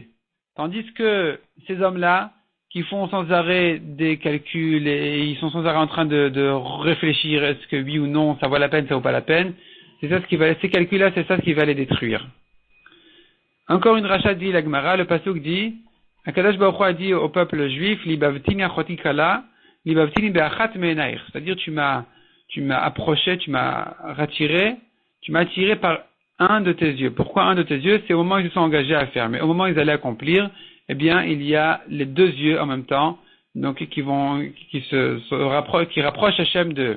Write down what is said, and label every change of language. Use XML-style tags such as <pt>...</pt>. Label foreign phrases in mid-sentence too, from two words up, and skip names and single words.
<fr>Tandis que ces hommes-là, qui font sans arrêt des calculs et ils sont sans arrêt en train de réfléchir, est-ce que oui ou non, ça vaut la peine, ça vaut pas la peine, c'est ça ce qui va, ces calculs-là, c'est ça ce qui va les détruire. Encore une rachat dit la Gemara, le pasuk dit,</fr> <he>הקדוש ברוך הוא</he> <fr>a dit au peuple juif,</fr> <he>לבבתני אחתי כלה, לבבתני באחת מעיניך.</he> <fr>C'est-à-dire, tu m'as approché, tu m'as attiré par un de tes yeux. Pourquoi un de tes yeux? C'est au moment où ils se sont engagés à faire. Mais au moment où ils allaient accomplir, eh bien, il y a les deux yeux en même temps, donc, qui rapprochent Hachem d'eux.</fr>